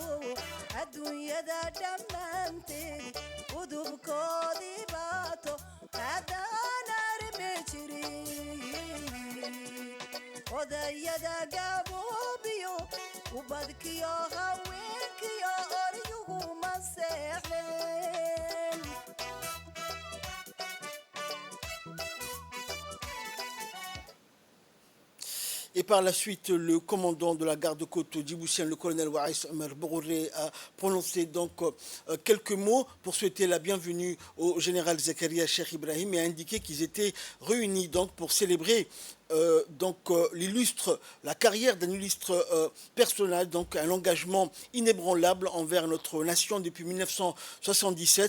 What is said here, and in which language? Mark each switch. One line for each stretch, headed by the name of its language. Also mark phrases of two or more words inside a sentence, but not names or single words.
Somali: adduunyada dhammaanteed udubkoodii baato haddaan armi jirin odayada gaboobiyo ubadkiyo haweenkiyo oryuguma seexleen
French: Et par la suite, le commandant de la garde-côte djiboutienne, le colonel Waris Omer Borouré, a prononcé donc quelques mots pour souhaiter la bienvenue au général Zakaria Cheikh Ibrahim et a indiqué qu'ils étaient réunis donc pour célébrer la carrière d'un illustre personnage, donc un engagement inébranlable envers notre nation depuis 1977.